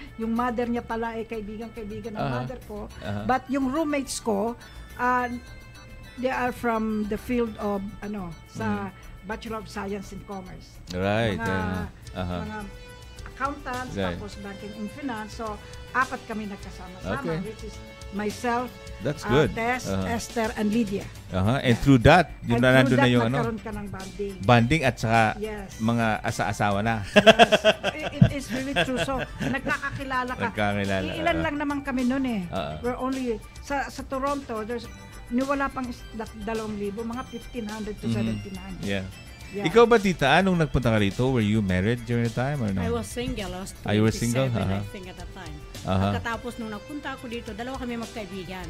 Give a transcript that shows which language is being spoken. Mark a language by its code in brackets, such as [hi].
[tl] Yung mother niya pala ay kaibigan ng mother ko. [en] But yung roommates ko, they are from the field of sa Bachelor of Science in Commerce. Right. [tl] Mga accountants, tapos banking and finance. So, 4 kami nagkasama-sama, [en] which is myself, that's good. Tess, Esther, and Lydia. [tl] And through that, yung nandun na yung nagkaroon ka ng bonding. Banding at saka mga asa-asawa na. [en] Yes. It is really true. [tl] So, nagkakakilala ka. Ilan lang naman kami noon eh. [en] We're only, [tl] sa Toronto, wala pang 2,000, mga 1,500 to 1,700. [en] Yeah. Yeah. [tl] Ikaw ba, tita, anong nagpunta ka rito? [en] Were you married during the time or no? I was single. I was 27, you were single? I think, at that time. [tl] Pagkatapos nung nagpunta ako dito, dalawa kami magkaibigan.